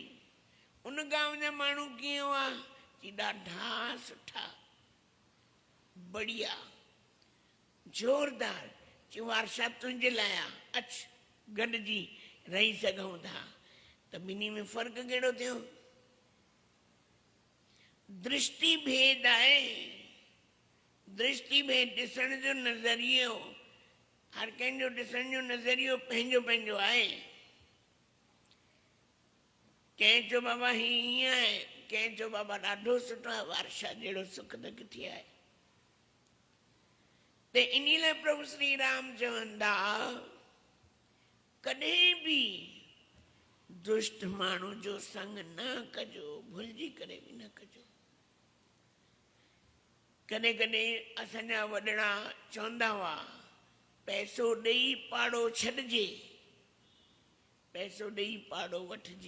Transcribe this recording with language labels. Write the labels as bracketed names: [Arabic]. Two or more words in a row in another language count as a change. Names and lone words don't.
[Sindhi] उन गांव जा माण्हू कीअं हुआ? चई ॾाढा सुठा, बढ़िया, जोरदार। चई वारसा तुंहिंजे लाइ आहे, अच गॾिजी रही सघूं था। त ॿिन्ही में फ़र्क़ु कहिड़ो थियो? दृष्टि भेद आहे। दृष्टि भेद, ॾिसण जो नज़रियो, हर कंहिंजो ॾिसण जो नज़रियो पंहिंजो पंहिंजो आहे। कंहिं चयो बाबा हीअं आहे, कंहिं चयो बाबा ॾाढो सुठो आहे, वारसा जहिड़ो सुख त किथे आहे। त इन लाइ प्रभु श्री राम चवंदा कॾहिं बि दुष्ट माण्हू जो संग न कजो, भुलिजी करे बि न कजो। कॾहिं कॾहिं असांजा वॾड़ा चवंदा हुआ पैसो ॾेई पाड़ो छॾिजे, पैसो ॾेई पाड़ो वठिजे।